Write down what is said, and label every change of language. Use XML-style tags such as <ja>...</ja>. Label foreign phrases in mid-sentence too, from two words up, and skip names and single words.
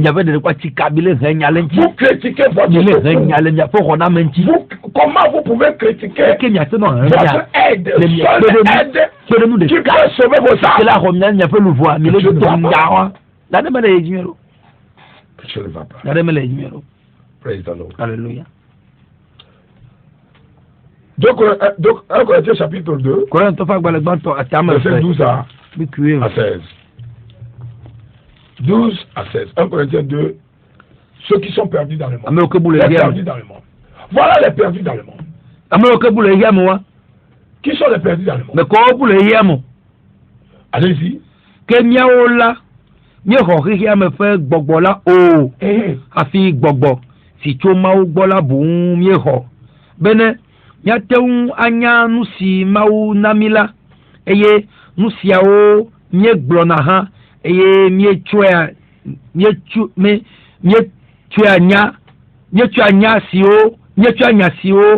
<fr>Vous critiquez votre salut. Comment vous pouvez critiquer votre aide, seule aide qui peut sauver vos âmes? Je ne vais pas.</fr> <en>Praise the Lord.</en> <fr>Alléluia. Donc 1 Corinthiens chapitre 2, verset 12 à 16. 12 à 16. 1 Corinthiens 2, ceux qui sont perdus dans le monde. Les perdus dans le monde. Voilà les perdus dans le monde. Qui sont les perdus dans le monde? Allez-y.</fr> <ee>Nyatewu anya nusi mawu namila eye nusiawo mie gblona ha eye mie tsua nya siwo</ee>